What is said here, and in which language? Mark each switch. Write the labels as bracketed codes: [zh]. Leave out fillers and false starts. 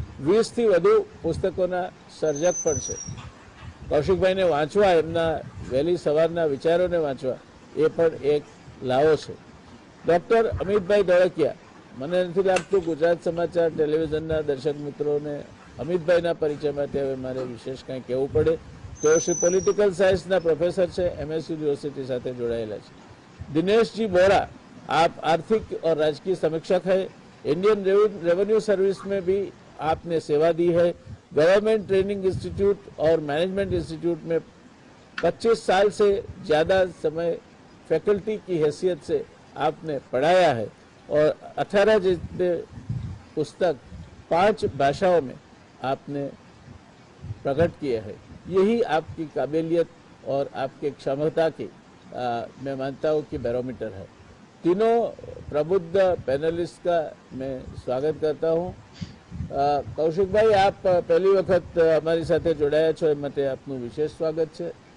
[gu] 20થી વધુ પુસ્તકોના સર્જક પણ છે. કૌશિકભાઈને વાંચવા, એમના વહેલી સવારના વિચારોને વાંચવા એ પણ એક લાવો છે. ડૉક્ટર અમિતભાઈ ધોળકિયા, મને નથી લાગતું ગુજરાત સમાચાર ટેલિવિઝનના દર્શક મિત્રોને અમિતભાઈના પરિચય માટે હવે મારે વિશેષ કંઈ કહેવું પડે. તેઓ શ્રી પોલિટિકલ સાયન્સના પ્રોફેસર છે, MS यूनिवर्सिटी સાથે જોડાયેલા છે. [hi] દિનેશજી બોરા, आप आर्थिक और राजकीय समीक्षक है. इंडियन रेवेन्यू सर्विस में भी आपने सेवा दी है. गवर्नमेंट ट्रेनिंग इंस्टीट्यूट और मैनेजमेंट इंस्टीट्यूट में 25 साल से ज़्यादा समय फैकल्टी की हैसियत से आपने पढ़ाया है और 18 जितने पुस्तक 5 भाषाओं में आपने प्रकट किए हैं. यही आपकी काबिलियत और आपके क्षमता की मैं मानता हूँ कि बैरोमीटर है. तीनों प्रबुद्ध पैनलिस्ट का मैं स्वागत करता हूँ. [gu] कौशिक भाई, [hi] आप पहली वक्त हमारी [gu] સાથે જોડાયા છો એ માટે આપનું વિશેષ સ્વાગત છે.